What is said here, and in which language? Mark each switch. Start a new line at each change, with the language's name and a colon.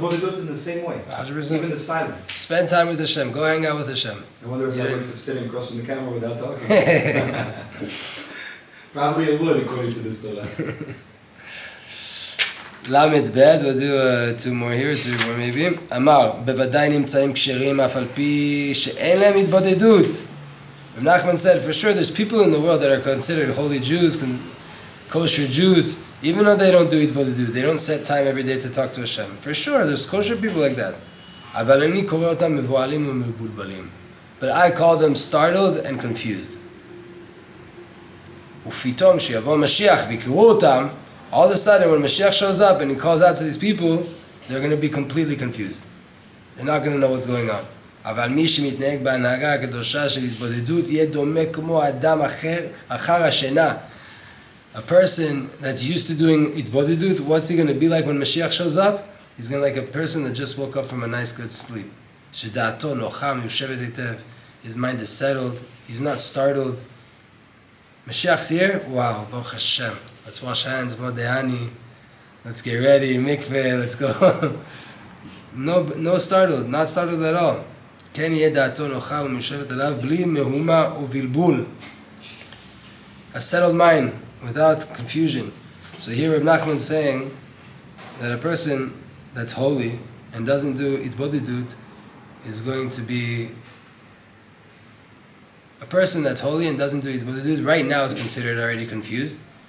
English: But do it in the same way. 100%. Even the silence. Spend time with Hashem. Go hang out with Hashem. I wonder if I was sitting across from the camera without talking. Probably it would, according to this Torah. Lamed Bet, we'll do 2 more here, 3 more maybe.
Hebrew: אמר, בוודאי נמצאים כשרים אף על פי שאין להם התבודדות.
English: Reb Nachman said, for sure there's people in the world that are considered holy Jews, kosher Jews, even though they don't do התבודדות, they don't set time every day to talk to Hashem. For sure, there's kosher people like that.
Hebrew: אבל אני קורא אותם מבוהלים ומבולבלים.
English: But I call them startled and confused.
Hebrew: ופתאום שיבוא משיח ויקראו אותם,
English: all of a sudden, when Mashiach shows up and he calls out to these people, they're going to be completely confused. They're not going to know what's going on.
Hebrew: אבל מי שמתנהג בהנהגה הקדושה של התבודדות יהיה דומה כמו אדם אחר השינה.
English: A person that's used to doing התבודדות, what's he going to be like when Mashiach shows up? He's going to be like a person that just woke up from a nice good sleep.
Hebrew: שדעתו נוחה, מיושבת היטב.
English: His mind is settled. He's not startled. Mashiach's here? Wow, Baruch Hashem. Let's wash hands, Modehani. Let's get ready, mikveh, let's go. No startled, not startled at all.
Hebrew: כן יהיה דעתו נוחה ומיושבת עליו בלי מהומה ובלבול.
English: A settled mind, without confusion. So here Reb Nachman is saying that a person that's holy and doesn't do itbodidut is going to be... A person that's holy and doesn't do itbodidut right now is considered already confused.